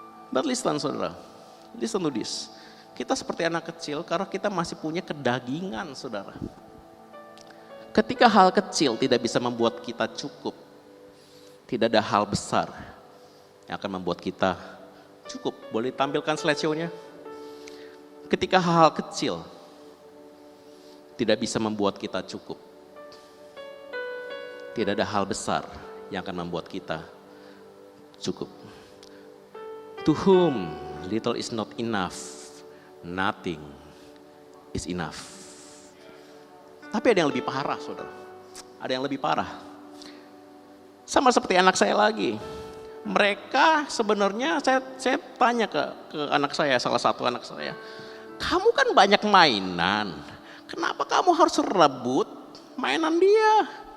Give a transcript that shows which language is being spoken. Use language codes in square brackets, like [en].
[en] But listen [id] saudara, [en] listen to this. [id] Kita seperti anak kecil karena kita masih punya kedagingan saudara. Ketika hal kecil tidak bisa membuat kita cukup, tidak ada hal besar yang akan membuat kita cukup. Boleh tampilkan slideshow-nya? Ketika hal kecil tidak bisa membuat kita cukup, tidak ada hal besar yang akan membuat kita cukup. [en] To whom little is not enough, nothing is enough. [id] Tapi ada yang lebih parah saudara, ada yang lebih parah. Sama seperti anak saya lagi. Mereka sebenarnya saya tanya ke anak saya, salah satu anak saya. Kamu kan banyak mainan, kenapa kamu harus rebut mainan dia?